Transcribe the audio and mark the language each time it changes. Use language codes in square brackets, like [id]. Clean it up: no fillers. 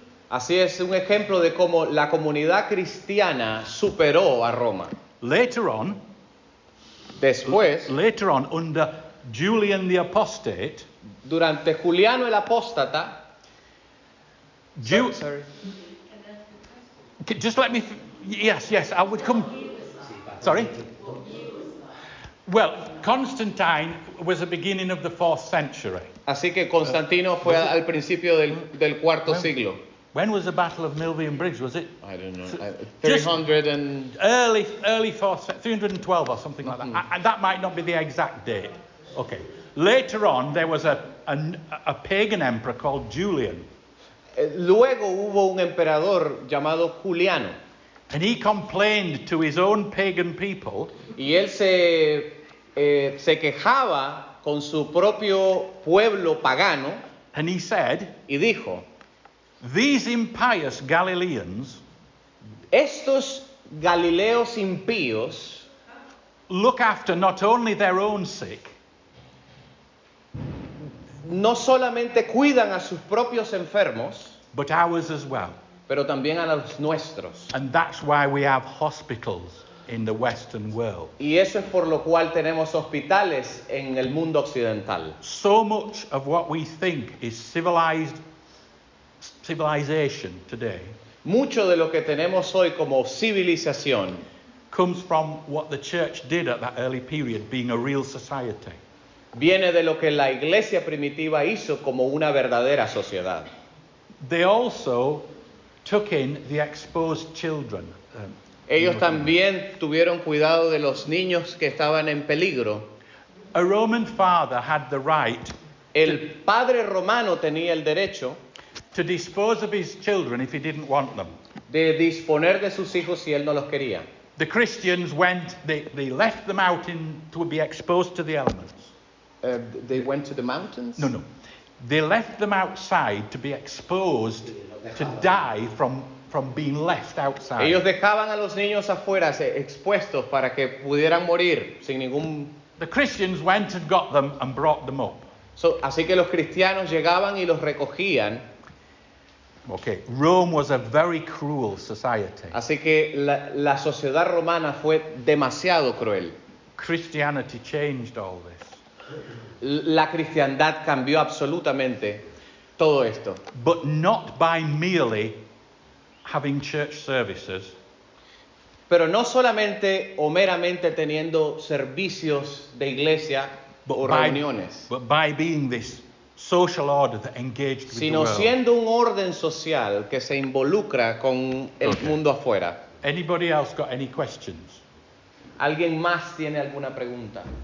[es] Así es un ejemplo de cómo la comunidad cristiana superó a Roma. [en] Later on, [es] Después, [en] under Julian the Apostate, [es] durante Juliano el Apóstata, [en] sorry. Just let me. Yes, I would come. Sorry? Well, Constantine was the beginning of the 4th century. [es] Así que Constantino fue al principio del cuarto siglo. [en] When was the Battle of Milvian Bridge? Was it? I don't know. Just 300 and... Early 4th, 312 or something like that. That might not be the exact date. Okay. Later on, there was a pagan emperor called Julian. [es] Luego hubo un emperador llamado Juliano. [en] And he complained to his own pagan people. [es] Y él se quejaba con su propio pueblo pagano. [en] And he said, [es] y dijo, [en] these impious Galileans [es] estos Galileos impíos [en] look after not only their own sick, [es] no solamente cuidan a sus propios enfermos, [en] but ours as well. [es] pero también a los nuestros. [en] And that's why we have hospitals in the Western world. [es] Y eso es por lo cual tenemos hospitales en el mundo occidental. [en] So much of what we think is civilization today [es] Mucho de lo que tenemos hoy como civilización [en] comes from what the church did at that early period, being a real society. [es] viene de lo que la iglesia primitiva hizo como una verdadera sociedad. [en] They also took in the exposed children. [es] Ellos también tuvieron cuidado de los niños que estaban en peligro. [en] A Roman father had the right [es] El padre romano tenía el derecho [en] to dispose of his children if he didn't want them. [es] de disponer de sus hijos si él no los quería. [en] The Christians they left them out to be exposed to the elements. They went to the mountains? No. They left them outside to be exposed to die from being left outside. [es] Ellos dejaban a los niños afuera expuestos para que pudieran morir sin ningún... [en] The Christians went and got them and brought them up. [es] Así que los cristianos llegaban y los recogían. [en] Okay, Rome was a very cruel society. [es] Así que la sociedad romana fue demasiado cruel. [en] Christianity changed all this. [es] La cristiandad cambió absolutamente todo esto. [en] But not by merely having church services. [es] Pero no solamente o meramente teniendo servicios de iglesia o reuniones, [en] but by being this social order that engaged with the [es] sino [en] world. [es] siendo un orden social que se involucra con el mundo afuera. [en] Anybody else got any questions? [es] ¿Alguien más tiene alguna pregunta?